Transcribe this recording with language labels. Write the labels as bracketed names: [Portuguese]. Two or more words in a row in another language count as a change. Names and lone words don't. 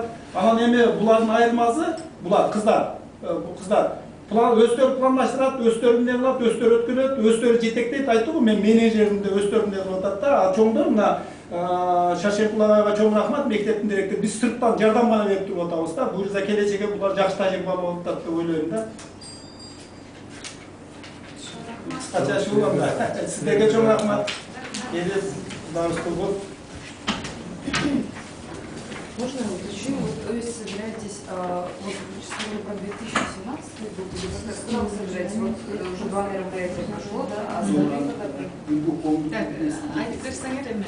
[Kyrgyz] Анан эми булардын айырмасы, булар кыздар, өздөрү пландаштырат, өздөрү эмне кылат, өздөрү өткөрөт, өздөрү жетектейт, айтты го, мен менеджеримди өздөрү эмне кылып атат да, а чоңдор мына Шашенкулага чоң рахмат, мектептин директору, биз сырттан жардам гана берип туруп атабыз да, буюрса келечекке булар жакшы тажрыйба болуп атат деп ойлойм да. Качашы улам да, сиздерге чоң рахмат. [Russian] Можно уточню, вот вы собираетесь, вот вы сказали про 2017 год, когда вы собираетесь, вот уже 2 мероприятия прошло, да, а остальные когда? Так, а теперь Саня Ремер.